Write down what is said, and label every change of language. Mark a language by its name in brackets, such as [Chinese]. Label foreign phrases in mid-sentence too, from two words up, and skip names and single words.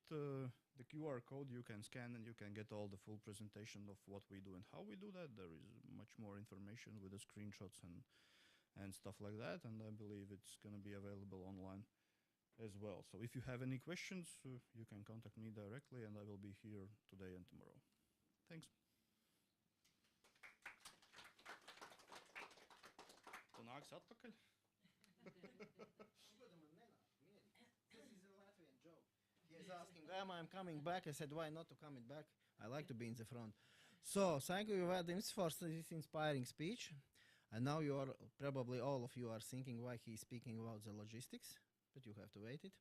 [English] The QR code you can scan, and you can get all the full presentation of what we do and how we do that. There is much more information with the screenshots and stuff like that, and I believe it's going to be available online as well. So if you have any questions, you can contact me directly, and I will be here today and tomorrow. Thanks. [Latvian] Tu nāks atpakaļ? [English] He is asking, am I coming back? I said, why not to coming back? I like to be in the front. So, thank you, Vadims, for this inspiring speech. And now you are, probably all of you are thinking why he's speaking about the logistics, but you have to wait it.